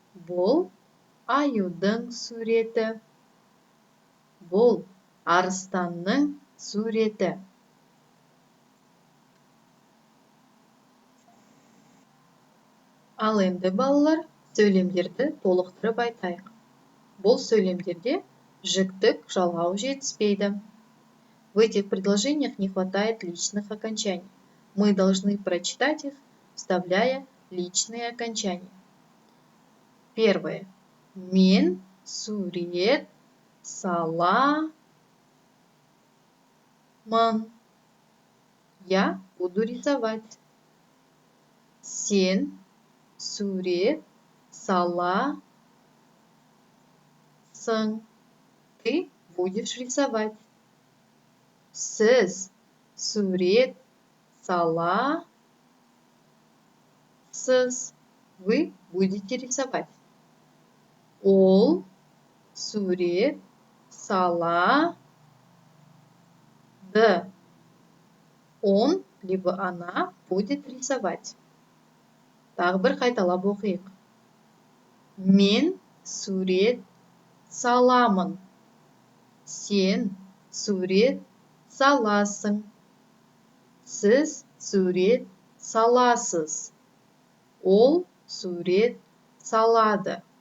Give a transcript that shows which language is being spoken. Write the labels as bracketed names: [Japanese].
[Kazakh] Бұл аюдың суреті. Бұл арыстанның суреті. Ал енді балалар, сөйлемдерді толықтырып айтайық. Бұл сөйлемдерде жіктік жалғау жетіспейді. [Russian] В этих предложениях не хватает личных окончаний. Мы должны прочитать их, вставляя личные окончания. [Kazakh] Первое. Мен сурет саламын. [Russian] Я буду рисовать. [Kazakh] Сен сурет саласың. [Russian] Ты будешь рисовать. [Kazakh] Сіз сурет саласыз. [Russian] Вы будете рисовать. [Kazakh] Ол сурет салады. [Russian] Он либо она будет рисовать. [Kazakh] Тағы бір қайталап оқиық. Мен сурет саламын. Сен сурет саласың. Сіз сурет саласыз. Ол сурет салады.